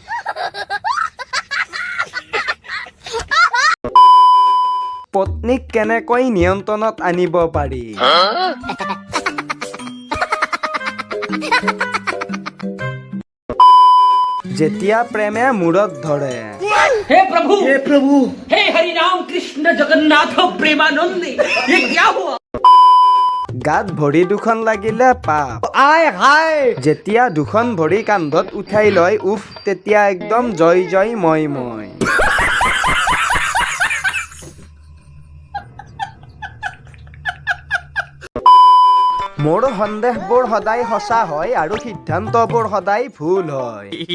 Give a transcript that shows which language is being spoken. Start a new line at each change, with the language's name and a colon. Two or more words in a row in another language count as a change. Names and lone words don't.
Assamese: পত্নীক কেনেকৈ নিয়ন্ত্ৰণত আনিব পাৰি? যেতিয়া প্ৰেমে মূৰত ধৰে।
Hindi: हे प्रभु हे हरि राम कृष्ण जगन्नाथ प्रेमानंद ये क्या हुआ?
Assamese: গাত ভৰি দুখন লাগিলে পাপ। যেতিয়া দুখন ভৰি কান্ধত উঠাই লয় উফ তেতিয়া একদম জয় জয় মই মই। মোৰ সন্দেহবোৰ সদায় সঁচা হয় আৰু সিদ্ধান্তবোৰ সদায় ভুল হয়।